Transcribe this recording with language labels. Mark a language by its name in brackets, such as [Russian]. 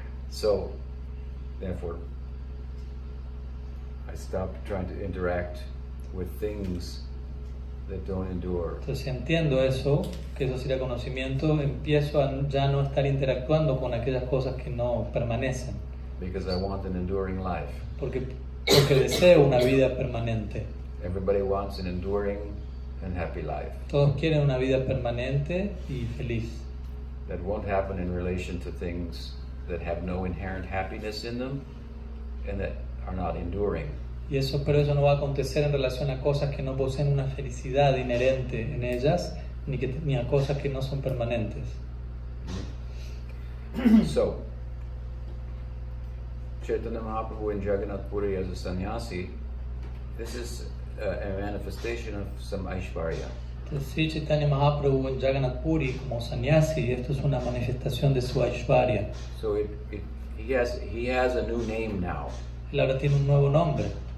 [English] So, therefore, I stopped trying to interact with things that don't endure. [Spanish] Entonces, si entiendo eso, que eso sería conocimiento, empiezo a ya no estar interactuando con aquellas cosas que no permanecen. [English] Because I want an enduring life. [Spanish] Porque deseo una vida permanente. [English] Everybody wants an enduring and happy life. [Spanish] Todos quieren una vida permanente y feliz. [English] That won't happen in relation to things that have no inherent happiness in them and that are not enduring. [Spanish] Pero eso no va a acontecer en relación a cosas que no poseen una felicidad inherente en ellas, ni a cosas que no son permanentes. [English] So, Chaitanya Mahaprabhu in Jagannath Puri as a sannyasi, this is a manifestation of some Aishvarya. [Spanish] Entonces, sí, Chaitanya Mahaprabhu en Jagannath Puri como sannyasi, esto es una manifestación de su Aishvarya. [English] So he has a new name now. [Spanish] Él ahora tiene un nuevo nombre,